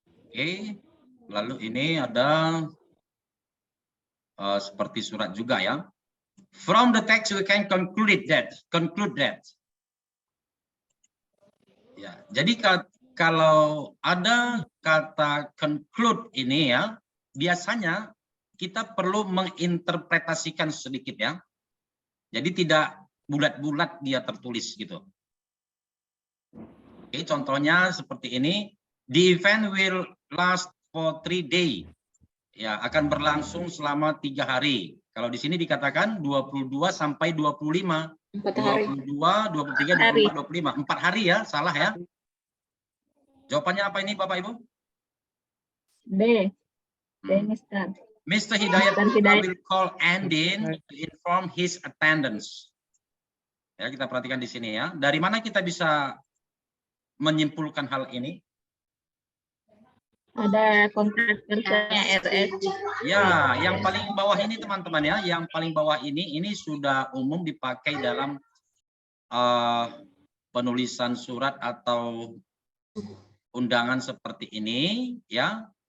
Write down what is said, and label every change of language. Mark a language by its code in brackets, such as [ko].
[id] Oke, lalu ini ada seperti surat juga ya. [en] From the text we can conclude that. [id] Ya, jadi kalau ada kata conclude ini ya, biasanya kita perlu menginterpretasikan sedikit ya. Jadi tidak bulat-bulat dia tertulis gitu. Oke, contohnya seperti ini. [en] The event will last for 3 days. [id] Ya, akan berlangsung selama 3 hari. Kalau di sini dikatakan 22 sampai 25. 4 hari. 22, 23, 24, 25. 4 hari ya, salah ya. Jawabannya apa ini Bapak Ibu? [en] B. Mister. Mr. Hidayat Mr. Hidayat will call Andin to inform his attendance. [id] Ya, kita perhatikan di sini ya. Dari mana kita bisa menyimpulkan hal ini? Ada kontak personnya RS. Ya, yang paling bawah ini teman-teman ya, yang paling bawah ini sudah umum dipakai dalam penulisan surat atau undangan seperti ini ya.